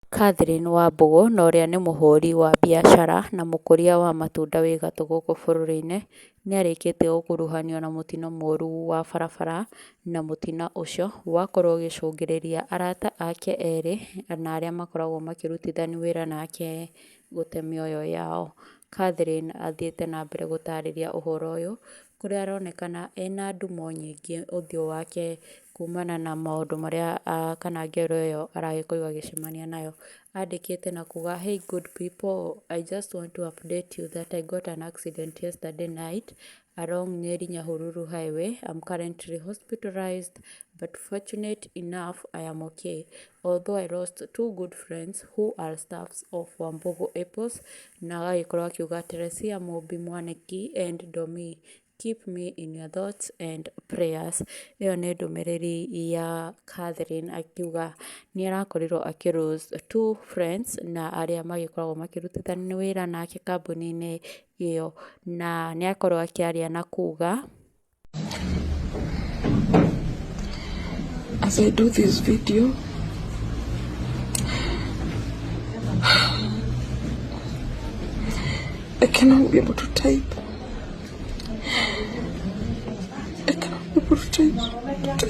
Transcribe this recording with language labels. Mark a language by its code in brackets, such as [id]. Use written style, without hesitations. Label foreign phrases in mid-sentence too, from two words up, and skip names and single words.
[ki] Catherine Wambugu na ũrĩa nĩ mũhũri wa biacara na mũkũria wa matunda wĩ gatũ gũkũ bũrũri-inĩ, nĩ arĩkĩtie gũkuruhanio na mũtino mũru wa barabara, na mũtino ũcio wakorwo ũgĩcũngĩrĩria arata ake erĩ na arĩa makoragwo makĩrutithania wĩra nake gũte mĩoyo yao. Catherine athiĩte na mbere gũtarĩria ũhoro ũyũ, kũrĩa aronekana ena ndumo nyingĩ ũthiũ wake kumana na maũndũ marĩa kana ngero ĩyo aragĩkorwo agĩcemania nayo. Andĩkĩte na kuga, [en] "Hey good people, I just want to update you that I got an accident yesterday night along Nyeri Nyahururu highway. I'm currently hospitalized, but fortunate enough I am okay. Although I lost two good friends who are staffs of Wambugu Apples." [ki] Na agagĩkorwo akiuga, [en] "Teresia Mũmbi Mwaniki and Domi, keep me in your thoughts and prayers." [ki] Ĩyo nĩ ndũmĩrĩri ya Catherine akiuga nĩ arakorirwo akĩ- [en] lose two friends [ki] na arĩa magĩkoragwo makĩrutithania wĩra nake kambuni-inĩ ĩyo, na nĩ akorwo akĩaria na kuga, [en] "As I do this video, I cannot be able to type. I cannot be able to type.